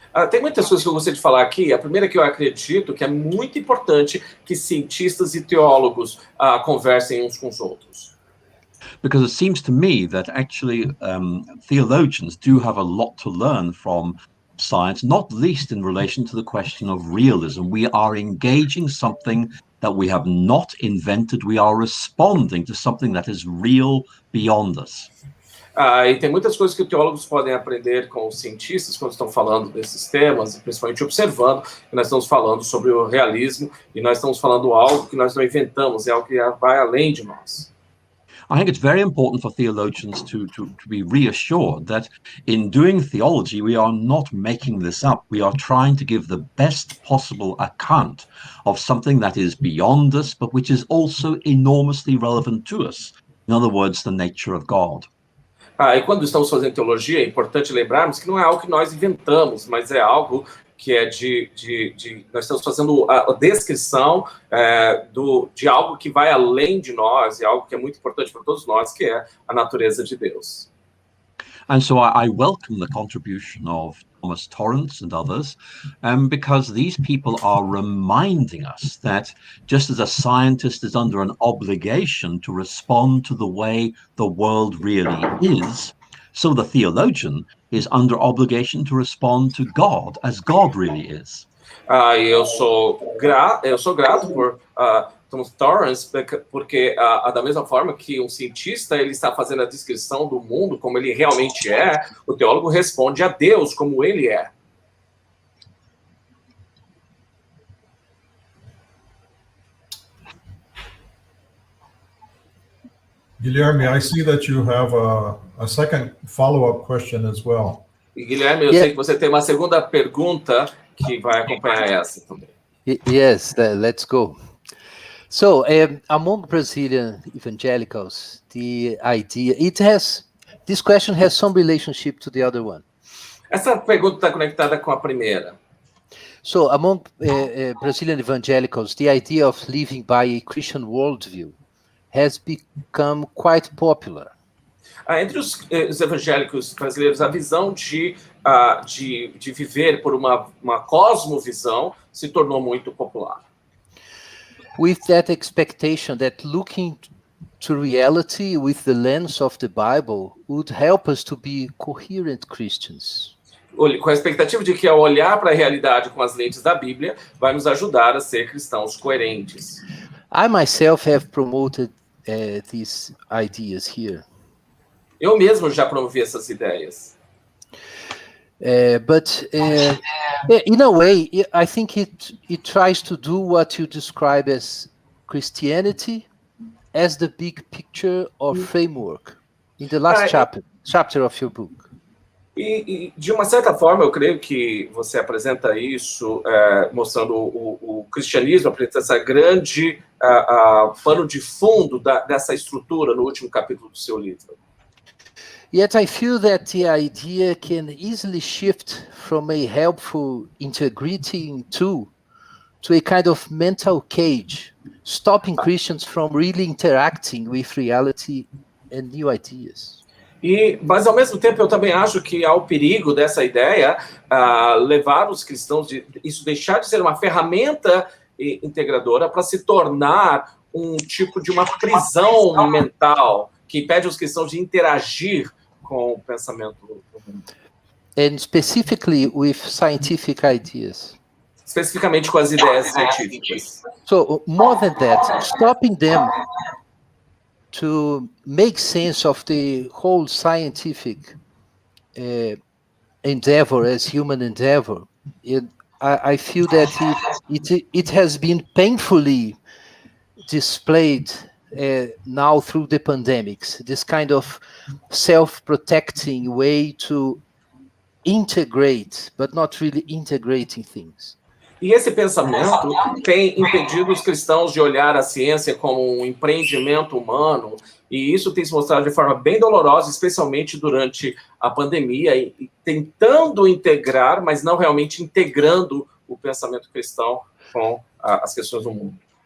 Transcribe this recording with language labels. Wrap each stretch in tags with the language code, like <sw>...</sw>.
<pt>Tem muitas coisas que eu gostaria de falar aqui. A primeira é que eu acredito que é muito importante que cientistas e teólogos conversem uns com os outros.</pt> <en>Because it seems to me that actually theologians do have a lot to learn from science, not least in relation to the question of realism. We are engaging something that we have not invented. We are responding to something that is real beyond us.</en> <pt>E tem muitas coisas que teólogos podem aprender com os cientistas quando estão falando desses temas, principalmente observando que nós estamos falando sobre o realismo e nós estamos falando algo que nós não inventamos, é algo que vai além de nós.</pt> <en>I think it's very important for theologians to be reassured that in doing theology, we are not making this up. We are trying to give the best possible account of something that is beyond us, but which is also enormously relevant to us. In other words, the nature of God.</en> <pt>E quando estamos fazendo teologia, é importante lembrarmos que não é algo que nós inventamos, mas é algo que é nós estamos fazendo a descrição de algo que vai além de nós, e algo que é muito importante para todos nós, que é a natureza de Deus.</pt> <en>And so I welcome the contribution of Thomas Torrance and others, because these people are reminding us that just as a scientist is under an obligation to respond to the way the world really is, so the theologian is under obligation to respond to God as God really is.</en> <pt>Eu sou grato por Thomas Torrance, porque da mesma forma que um cientista ele está fazendo a descrição do mundo como ele realmente é, o teólogo responde a Deus como ele é.</pt> <en>Guilherme, I see that you have a second follow-up question as well.</en> <pt>E Guilherme, eu sei que você tem uma segunda pergunta que vai acompanhar essa também.</pt> <en>Yes, let's go. So, among Brazilian evangelicals, the idea, this question has some relationship to the other one.</en> <pt>Essa pergunta está conectada com a primeira.</pt> <en>So, among Brazilian evangelicals, the idea of living by a Christian worldview has become quite popular.</en> <pt>Entre os evangélicos brasileiros, a visão de viver por uma cosmovisão se tornou muito popular.</pt> <en>With that expectation that looking to reality with the lens of the Bible would help us to be coherent Christians.</en> <pt>Com a expectativa de que ao olhar para a realidade com as lentes da Bíblia, vai nos ajudar a ser cristãos coerentes.</pt> <en>I myself have promoted these ideas here.</en> <pt>Eu mesmo já promovi essas ideias.</pt> <en>But in a way, I think it tries to do what you describe as Christianity as the big picture or framework in the last chapter of your book.</en> <pt>E de uma certa forma, eu creio que você apresenta isso, mostrando o cristianismo, apresenta essa grande pano de fundo dessa estrutura no último capítulo do seu livro.</pt> <en>Yet I feel that the idea can easily shift from a helpful integrating tool to a kind of mental cage, stopping Christians from really interacting with reality and new ideas.</en> <pt>Mas, ao mesmo tempo, eu também acho que há o perigo dessa ideia levar os cristãos, isso deixar de ser uma ferramenta integradora para se tornar um tipo de uma prisão mental que impede os cristãos de interagir com o pensamento do mundo.</pt> <en>And specifically with scientific ideas.</en> <pt>Especificamente com as ideias científicas.</pt> <en>So, more than that, stopping them to make sense of the whole scientific endeavor as human endeavor. I feel that it has been painfully displayed now through the pandemics, this kind of self-protecting way to integrate, but not really integrating things.</en> <pt>E esse pensamento tem impedido os cristãos de olhar a ciência como um empreendimento humano, e isso tem se mostrado de forma bem dolorosa, especialmente durante a pandemia, e tentando integrar, mas não realmente integrando o pensamento cristão com as questões do mundo.</pt>